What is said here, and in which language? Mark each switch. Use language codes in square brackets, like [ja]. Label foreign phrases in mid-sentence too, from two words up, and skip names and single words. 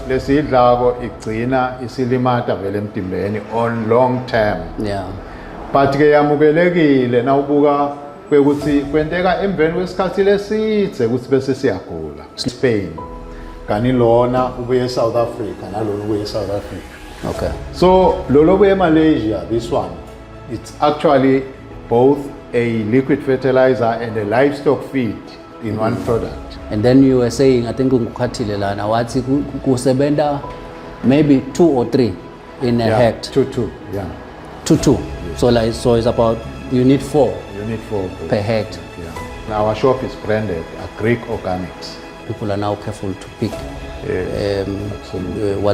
[ss] lesidlako igcina isilimata vele emtimbeni [en] on long term. Yeah. [ss] But ke yamukelekile na ubuka kwekuthi kwenteka emveni kwesikhathi lesidze ukuthi bese siyagula. Spain kani lona ubuye South Africa nalona ubuye South Africa. [en] Okay. So [ss] lolo ubuye [en] Malaysia, this one, it's actually both a liquid fertilizer and a livestock feed in one product. And then you were saying, I think [ss] ngukhathile lana wathi kusebenta [en] maybe 2 or 3 in a hectare. 2. Yeah. 2. Yes. So it's about you need 4. You need 4 per hectare. Yeah. Now our shop is branded Agric Organics. People are now careful to pick Absolutely.